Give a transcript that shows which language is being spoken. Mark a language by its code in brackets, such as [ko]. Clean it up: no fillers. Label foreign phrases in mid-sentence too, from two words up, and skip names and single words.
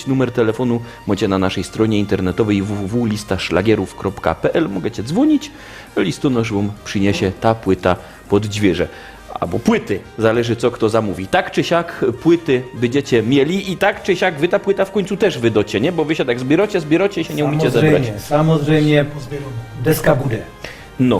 [pl] Numer telefonu macie na naszej stronie internetowej www.listaszlagierów.pl. Możecie dzwonić, listonosz wam przyniesie ta płyta pod dźwierze. Albo płyty, zależy co kto zamówi. Tak czy siak płyty będziecie mieli i tak czy siak wy ta płyta w końcu też wydocie, nie? Bo wy się tak zbieracie i się nie umiecie zebrać. [cs] Samozřejmě, deska bude. No.